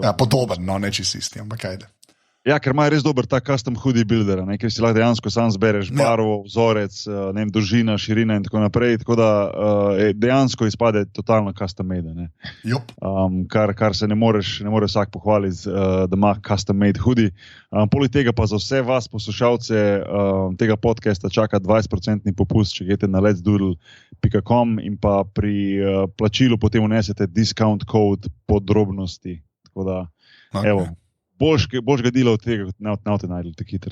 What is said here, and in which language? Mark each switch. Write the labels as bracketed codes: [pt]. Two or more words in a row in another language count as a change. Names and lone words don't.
[sl] Ja, podoben, no, ne čisto isti, ampak ajde. Ja, ker ima res dober ta [en] custom hoodie builder, [sl] ker si lahko dejansko sam zbereš barvo, vzorec, dolžina, širina in tako naprej, tako da dejansko izpade totalno [en] custom made. [sl] Kar se ne moreš vsak pohvaliti, da ima [en] custom made hoodie. [sl] Poleg tega pa za vse vas poslušalce tega podcasta čaka 20% popust, če greste na letsdoodle.com in pa pri plačilu potem vnesete [en] discount code [sl] podrobnosti. Tako da, evo. Boljš ga dela od tega, kot ne od te najdel, tako hitro.